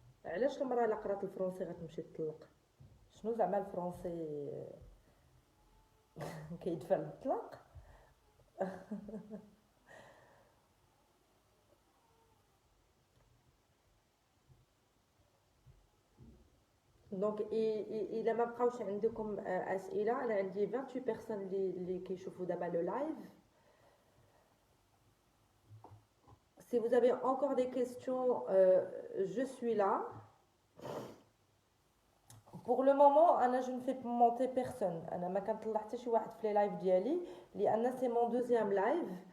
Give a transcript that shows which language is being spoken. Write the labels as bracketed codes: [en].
[ar] علاش المراه الا قرات الفرنسي غتمشي تطلق؟ شنو زعما الفرنسي كيدفع للطلاق؟ دونك الا ما بقاوش عندكم اسئله، انا عندي 28 بيرسون اللي كيشوفوا دابا لو لايف. [fr] Si vous avez encore des questions, je suis là. Pour le moment, أنا je ne fais monter personne. [ar] أنا ما كنطلع حتى شي واحد في لي لايف ديالي لأن [fr] سي مون دوزيام لايف.